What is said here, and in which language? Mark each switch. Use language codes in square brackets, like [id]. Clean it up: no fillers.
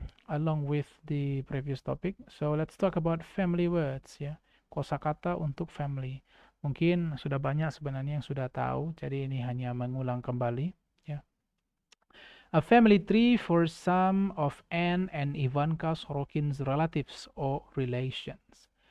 [en] Along with the previous topic. So let's talk about family words ya. [id] Kosakata untuk family. Mungkin sudah banyak sebenarnya yang sudah tahu, jadi ini hanya mengulang kembali ya. [en] A family tree for some of Anne and Ivanka Sorokin's relatives or relations.